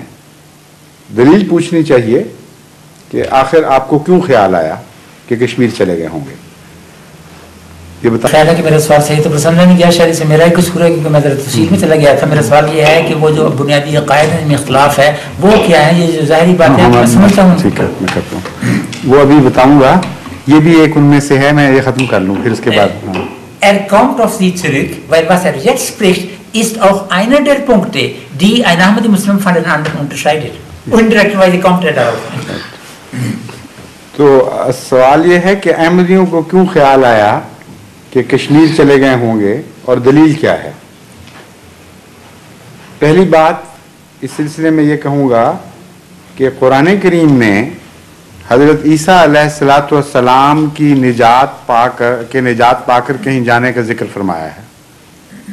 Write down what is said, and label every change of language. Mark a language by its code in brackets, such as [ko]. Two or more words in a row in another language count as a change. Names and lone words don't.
[ur] دلیل پوچھنی چاہیے کہ آخر آپ کو کیوں خیال آیا کہ کشمیر چلے گئے ہوں گے، یہ بتا۔ خیال ہے کہ میرا سوال صحیح تو پسند نہیں گیا، شاید سے میرا ہی قصور ہے کیونکہ میں ذرا تفصیل میں چلا گیا تھا۔ میرا سوال یہ ہے کہ وہ جو بنیادی عقائد میں اختلاف ہے وہ کیا ہے؟ یہ جو ظاہری بات ہے میں سمجھتا ہوں، ٹھیک ہے میں کرتا ہوں، وہ ابھی بتاؤں گا، یہ بھی ایک ان میں سے ہے، میں یہ ختم kar لوں پھر اس کے بعد۔ [de] Er kommt auf Sie zurück, weil was er jetzt spricht, ist auch einer der Punkte, die ein Ahmadi-Muslim von den anderen unterscheidet. Indirekterweise kommt er darauf. [ur] تو سوال یہ ہے کہ احمدیوں کو کیوں خیال آیا کہ کشمیر چلے گئے ہوں گے اور دلیل کیا ہے؟ پہلی بات اس سلسلے میں یہ کہوں گا کہ قرآن کریم میں حضرت عیسیٰ [ar] علیہ السلام [ur] کی نجات پا کر کہیں جانے کا ذکر فرمایا ہے۔